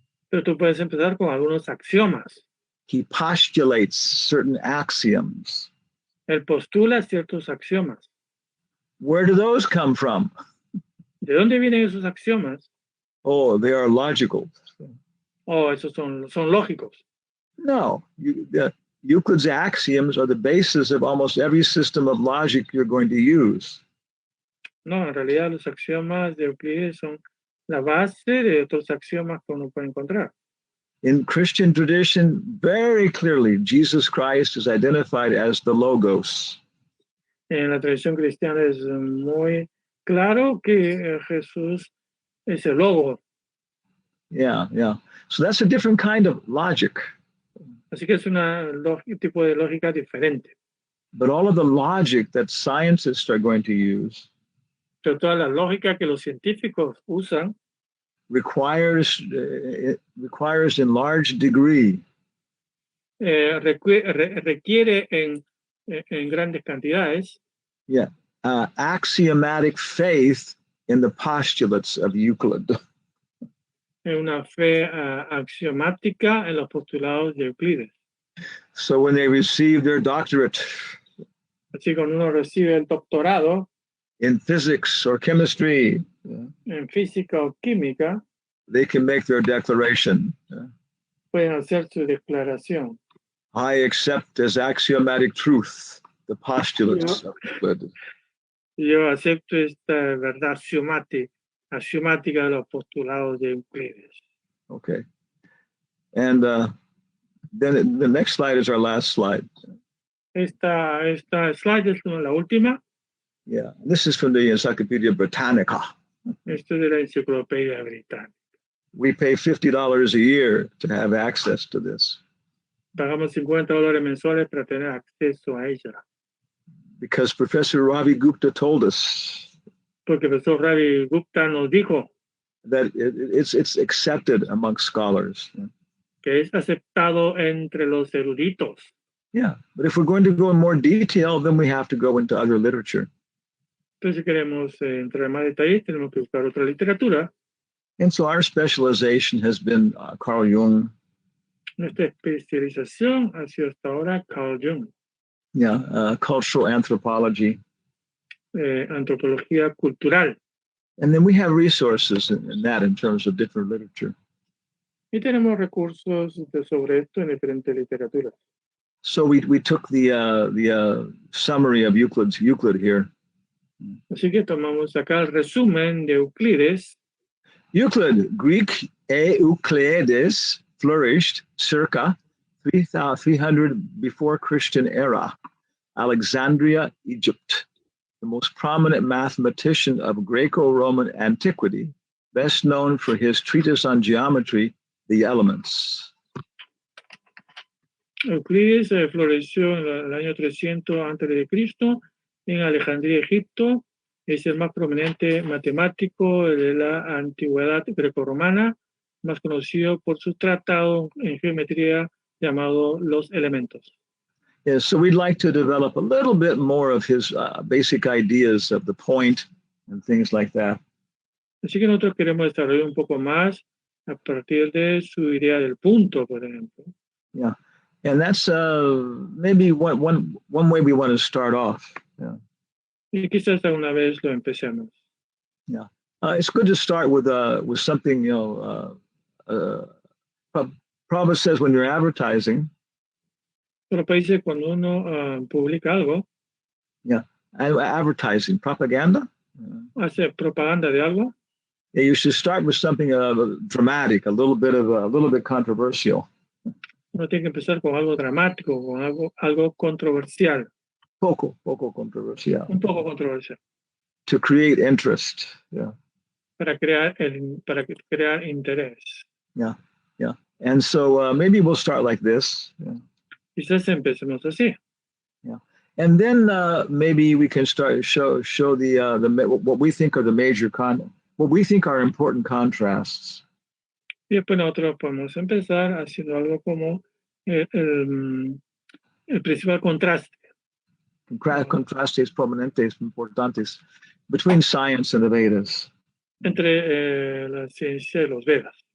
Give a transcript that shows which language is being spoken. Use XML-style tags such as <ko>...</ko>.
<es>Pero tú puedes empezar con algunos axiomas.</es> <en>He postulates certain axioms.</en> <es>Él postula ciertos axiomas.</es> <en>Where do those come from?</en> <es>¿De dónde vienen esos axiomas?</es> <en>Oh, they are logical.</en> <es>Oh, esos son lógicos.</es> <en>No, Euclid's axioms are the basis of almost every system of logic you're going to use.</en> <es>No, en realidad los axiomas de Euclides son la base de otros axiomas que uno puede encontrar.</es> <en>In Christian tradition, very clearly, Jesus Christ is identified as the Logos.</en> <es>En la tradición cristiana es muy claro que Jesús es el logo.</es> <en>Yeah. So that's a different kind of logic.</en> <es>Así que es un tipo de lógica diferente.</es> <en>But all of the logic that scientists are going to use</en> <es>Pero toda la lógica que los científicos usan</es> <en>requires in large degree</en> <es>requiere en grandes cantidades</es> <en>axiomatic faith in the postulates of Euclid.</en> <es>Una fe axiomática en los postulados de Euclides.</es> <en>So when they receive their doctorate,</en> <es>así cuando uno recibe el doctorado</es> <en>in physics or chemistry,</en> <es>en física o química,</es> <en>they can make their declaration.</en> <es>Pueden hacer su declaración.</es> <en>I accept as axiomatic truth the postulates of Euclid.</en> <es>Yo acepto esta verdad axiomática de los postulados de Euclides.</es> <en>Okay. And then the next slide is our last slide.</en> <es>Esta slide es la última.</es> <en>Yeah, this is from the Encyclopedia Britannica.</en> <es>Esto es de la Enciclopedia Británica.</es> <en>We pay $50 a year to have access to this.</en> <es>Pagamos $50 mensuales para tener acceso a ella.</es> <en>Because Professor Ravi Gupta told us.</en> <es>Porque el profesor Ravi Gupta nos dijo</es> <en>that it's accepted among scholars.</en> <es>Que es aceptado entre los eruditos.</es> <en>Yeah, but if we're going to go in more detail, then we have to go into other literature.</en> <es>Entonces, si queremos entrar en más detalles, tenemos que buscar otra literatura.</es> <en>And so our specialization has been Carl Jung.</en> <es>Nuestra especialización ha sido hasta ahora Carl Jung.</es> <en>Yeah, cultural anthropology.</en> <es>Antropología cultural.</es> <en>And then we have resources in that in terms of different literature.</en> <es>Y tenemos recursos sobre esto en diferentes literaturas.</es> <en>So we took the summary of Euclid here.</en> <es>Así que tomamos acá el resumen de Euclides.</es> <en>Euclid, Greek Euclides, flourished circa 300 before Christian era, Alexandria, Egypt, the most prominent mathematician of Greco-Roman antiquity, best known for his treatise on geometry, The Elements.</en> <es>Euclides floreció en el año 300 a.C. en Alejandría, Egipto. Es el más prominente matemático de la antigüedad grecorromana, más conocido por su tratado en geometría llamado Los Elementos.</es> <en>Yes, so we'd like to develop a little bit more of his basic ideas of the point and things like that.</en> <es>Así que nosotros queremos desarrollar un poco más a partir de su idea del punto, por ejemplo.</es> <en>Yeah, and that's maybe one way we want to start off. Yeah.</en> <es>Y quizás alguna vez lo empecemos.</es> <en>Yeah, it's good to start with something. Prabhupada says when you're advertising.</en> <es>Pero dice cuando uno publica algo.</es> <en>Yeah, advertising, propaganda.</en> <es>Hace propaganda de algo.</es> <en>Yeah, you should start with something dramatic, a little bit controversial.</en> <es>Uno tiene que empezar con algo dramático, con algo controversial. Poco controversial. Un poco controversial.</es> <en>To create interest. Yeah.</en> <es>Para crear interés.</es> <en>Yeah. And so maybe we'll start like this. Yeah.</en> <es>Quizás empecemos así.</es> <en>Yeah. And then maybe we can start show the what we think are the major what we think are important contrasts.</en> <es>Y después nosotros podemos empezar haciendo algo como el principal contraste. Contrastes prominentes importantes</es> <en>between science and the Vedas.</en> <es>Entre la ciencia y los Vedas.</es>